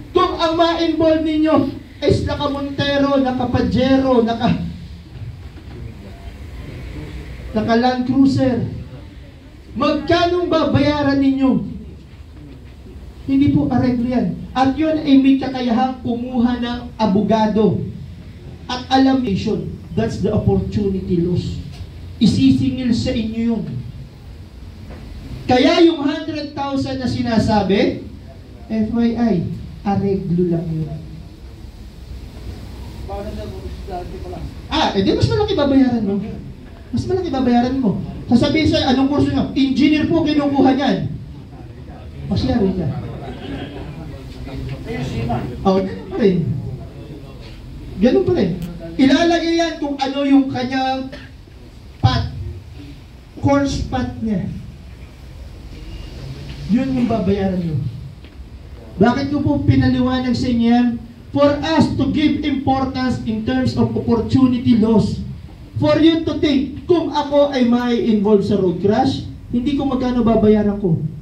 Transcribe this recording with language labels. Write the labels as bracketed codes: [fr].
[tl] Kung ang ma-involve ninyo is naka-Montero, naka-Pajero, naka-Land Cruiser, magkano babayaran ninyo? Hindi po areglo yan. At yun ay may kakayahang kumuha ng abogado. At alam nation, [en] that's the opportunity loss. [tl] Isisingil sa inyo yun. Kaya yung 100,000 na sinasabi, FYI, areglo lang yun. Edi mas malaki babayaran mo. Mas malaki babayaran mo. Sasabihin sa'yo, anong kurso nyo? Engineer po kinukuha niyan. Masyari ka. Ganun pa rin. Ganun pa rin. Ilalagay yan kung ano yung kanyang course path niya. Yun yung babayaran nyo. Bakit ko po pinaliwanag sa inyo yan? [en] For us to give importance in terms of opportunity loss. For you to think, [tl] kung ako ay may involved sa road crash, hindi ko magkano babayaran ko.